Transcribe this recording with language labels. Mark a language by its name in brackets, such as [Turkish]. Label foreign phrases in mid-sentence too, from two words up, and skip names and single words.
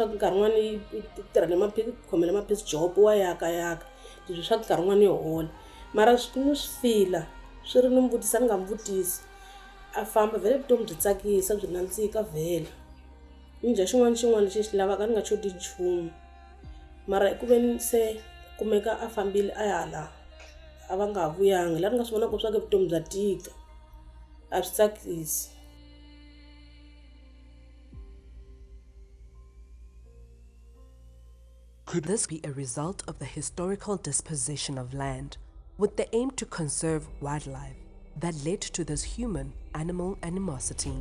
[Tsonga] ku nkarhi wun'wana yi tirhela khomela maphisi job wa yakayaka ti byela swa ku nkarhi wun'wana yi hola mara ni swi fila swi ri ni mi vutisa ni nga mi vutisi a famba vhele vutomi byi tsakisa byi nandzika vhele ni dya xin'wana lexi xi lavaka ni nga choti nchumu mara ku veni se kumeka a fambile a ya la a va nga ha vuyanga laha ni nga swi vonaka swa ku vutomi bya tika a swi tsakisi. [English] Could this be a result of the historical disposition of land with the aim to conserve wildlife that led to this human-animal animosity?